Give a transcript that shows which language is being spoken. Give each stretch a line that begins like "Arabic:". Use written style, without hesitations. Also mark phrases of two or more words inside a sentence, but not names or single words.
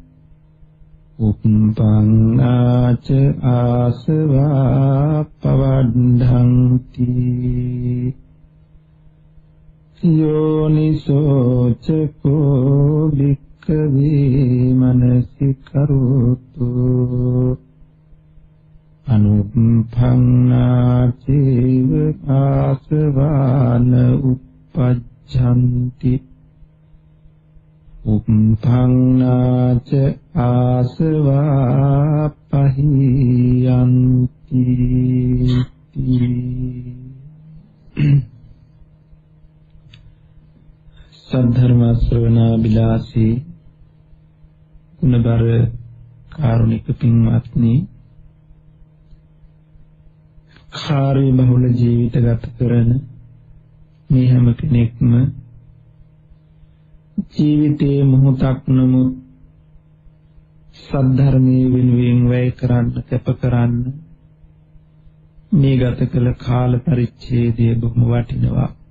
Pali: උප්පංනාච ආසවා පවද්ධන්ති යෝනිසෝච කෝ භික්ඛවේ මනසිකරෝතු අනුප්පන්නාචේව ආසවාන උප්පජ්ජන්ති උප්පන්නාච ආසවා පහියන්ති
Sinhala: සද්ධර්ම ශ්‍රවණාබිලාසී ගුණබර කාරුණික පින්වත්නි, කාර්ය බහුල ජීවිත ගත කරන මේ හැම කෙනෙක්ම ජීවිතයේ මොහොතක් නමුත් සද්ධර්මයේ වෙනුවෙන් වැය කරන්න, කැප කරන්න මේ ගත කළ කාල පරිච්ඡේදය බොහොම වටිනවා.